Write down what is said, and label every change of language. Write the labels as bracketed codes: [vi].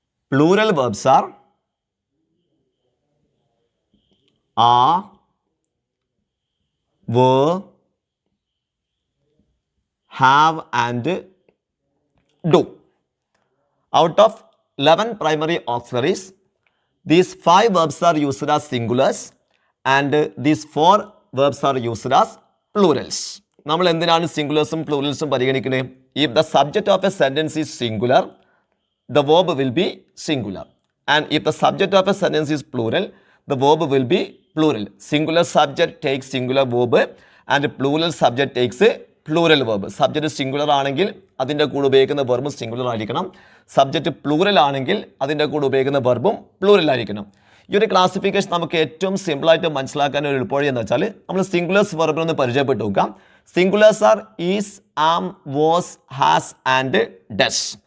[en] Plural verbs are were, have and do. Out of 11 primary auxiliaries, these 5 verbs are used as singulars and these 4 verbs are used as plurals. [ml] നമ്മൾ എന്തിനാണ് സിംഗുലേഴ്സും പ്ലൂറൽസും പരിഗണിക്കുന്നത്? [en] If the subject of a sentence is singular, the verb will be singular. And if the subject of a sentence is plural, the verb will be plural. Singular subject takes singular verb and plural subject takes a plural verb. [ml] Subject singular ആണെങ്കിൽ അതിൻ്റെ കൂടെ ഉപയോഗിക്കുന്ന വെർബും singular ആയിരിക്കണം. Subject plural ആണെങ്കിൽ അതിൻ്റെ കൂടെ ഉപയോഗിക്കുന്ന വെർബും plural ആയിരിക്കണം. ഈ ഒരു ക്ലാസിഫിക്കേഷൻ നമുക്ക് ഏറ്റവും സിമ്പിളായിട്ട് മനസ്സിലാക്കാൻ ഒരു എളുപ്പവഴി എന്ന് വെച്ചാൽ നമ്മൾ സിംഗുലേഴ്സ് വെർബിനൊന്ന് പരിചയപ്പെട്ട് നോക്കാം. [en] Singulars are is, am, was, has and does.